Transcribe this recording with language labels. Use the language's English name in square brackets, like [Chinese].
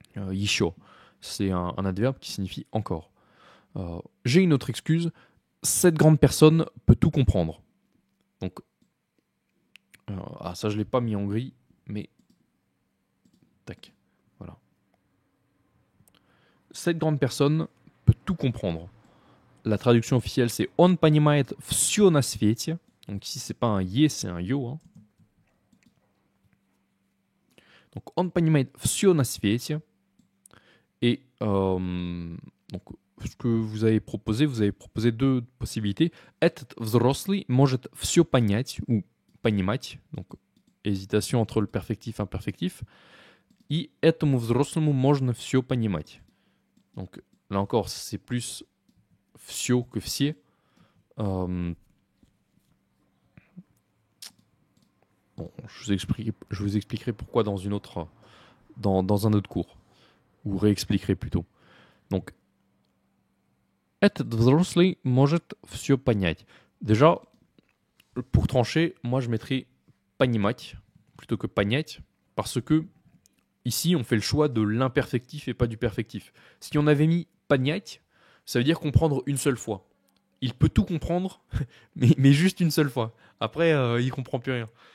[French] Еще, c'est un adverbe qui signifie encore. J'ai une autre excuse. Cette grande personne peut tout comprendre. Donc, ça je l'ai pas mis en gris, mais tac, voilà. Cette grande personne peut tout comprendre. La traduction officielle c'est [Russian] он понимает всё на свете. [French] Donc ici c'est pas un yé, c'est un yo. Hein. [Russian] Donc он понимает всё на свете. [French] Et donc ce que vous avez proposé deux possibilités. [Russian] Этот взрослый может всё понять [French] ou понимать. Donc hésitation entre le perfectif et imperfectif. [Russian] И этому взрослому можно все понимать. [French] Donc là encore, c'est plus все que все. Bon, je vous expliquerai pourquoi dans un autre cours, ou réexpliquerai plutôt. [Russian] Donc, этот взрослый может все понять. [French] Déjà, pour trancher, moi je mettrai понимать plutôt que понять, parce que ici on fait le choix de l'imperfectif et pas du perfectif. Si on avait mis понять, ça veut dire comprendre une seule fois. Il peut tout comprendre, mais juste une seule fois. Après, il comprend plus rien.